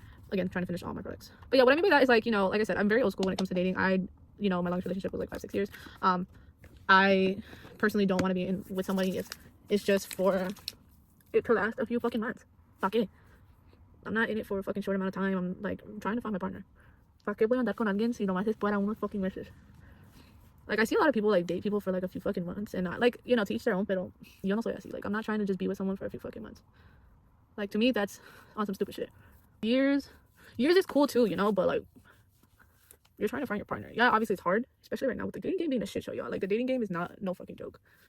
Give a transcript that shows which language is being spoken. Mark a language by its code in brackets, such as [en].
[en] Again, trying to finish all my products. But yeah, what I mean by that is like, you know, like I said, I'm very old school when it comes to dating. You know, my longest relationship was like 5-6 years. I personally don't want to be with somebody if it's just for it to last a few fucking months. Fuck it. I'm not in it for a fucking short amount of time. I'm like trying to find my partner. Fuck it, [es] voy a andar con alguien si nomás es para unos [en] fucking [es] meses. [en] Like, I see a lot of people like date people for like a few fucking months, and not like, you know, to each their own, [es] pero yo no soy así. [en] Like, I'm not trying to just be with someone for a few fucking months. Like, to me, that's on some stupid shit. Years is cool too, you know, but like, you're trying to find your partner. Yeah, obviously it's hard, especially right now with the dating game being a shit show, y'all. Like, the dating game is not no fucking joke.